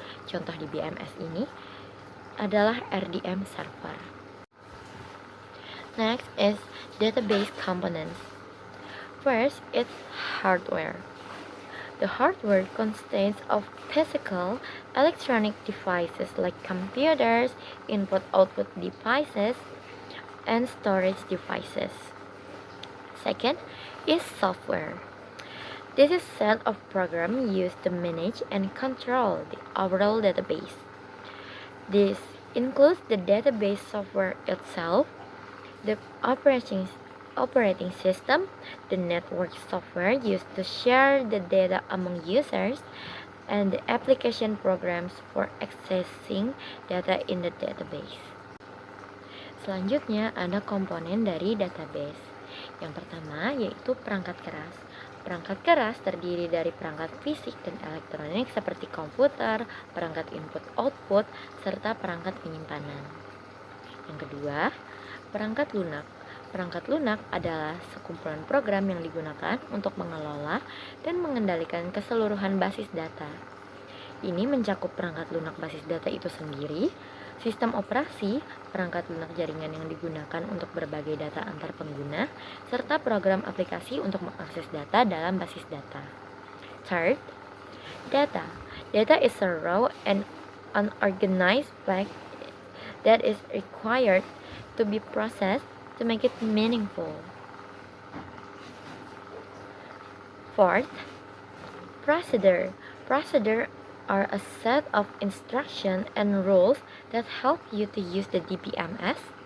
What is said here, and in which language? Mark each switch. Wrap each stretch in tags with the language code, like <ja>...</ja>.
<id>Contoh DBMS ini adalah RDM server.</id> <en>Next is database components. First, it's hardware. The hardware consists of physical electronic devices like computers, input-output devices, and storage devices. Second is software. This is a set of programs used to manage and control the overall database. This includes the database software itself, the operating system, the network software used to share the data among users, and the application programs for accessing data in the database.</en> <id>Selanjutnya ada komponen dari database. Yang pertama yaitu perangkat keras. Perangkat keras terdiri dari perangkat fisik dan elektronik seperti komputer, perangkat input-output, serta perangkat penyimpanan. Yang kedua, perangkat lunak. Perangkat lunak adalah sekumpulan program yang digunakan untuk mengelola dan mengendalikan keseluruhan basis data. Ini mencakup perangkat lunak basis data itu sendiri, sistem operasi, perangkat lunak jaringan yang digunakan untuk berbagai data antar pengguna, serta program aplikasi untuk mengakses data dalam basis data.</id> <en>Third, data. Data is a raw and unorganized fact that is required to be processed to make it meaningful. Fourth, procedure. Procedure are a set of instructions and rules that help you to use the DBMS.</en>